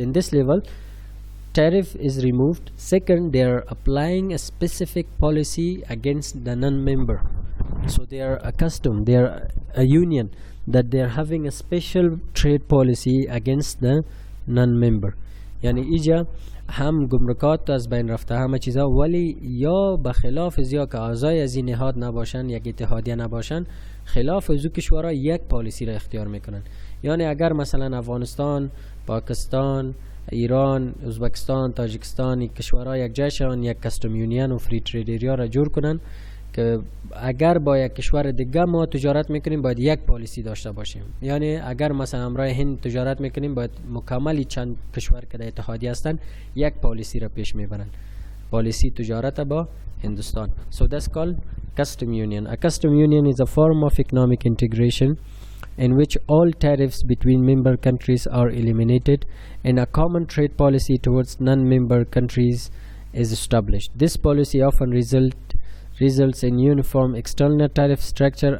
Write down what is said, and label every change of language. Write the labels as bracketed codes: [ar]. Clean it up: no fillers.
[en] In this level, tariff is removed. Second, they are applying a specific policy against the non-member. So they are accustomed, they are a union, that they are having a special trade policy against the non-member. [fa] یعنی ایجا هم گمرکات از بین رفته همه چیزا، ولی یا بخلاف یا که اعضای از این نهاد نباشن، یک اتحادیه نباشن، خلاف از کشورها یک پالیسی را اختیار میکنن. یعنی اگر مثلا افغانستان، پاکستان، ایران، ازبکستان، تاجیکستان، کشورها یک جایشان یک کستم یونین و فری ترید ایریا را جور کنن که اگر با یک کشور دیگه ما تجارت میکنیم باید یک پالیسی داشته باشیم. یعنی اگر مثلا همراه هند تجارت میکنیم باید مکملی چند کشور که در اتحادیه هستن یک پالیسی را پیش میبرن، پالیسی تجارت با هندوستان. [en] So that's called custom union. A custom union is a form of economic integration in which all tariffs between member countries are eliminated and a common trade policy towards non-member countries is established. This policy often results in uniform external tariff structure.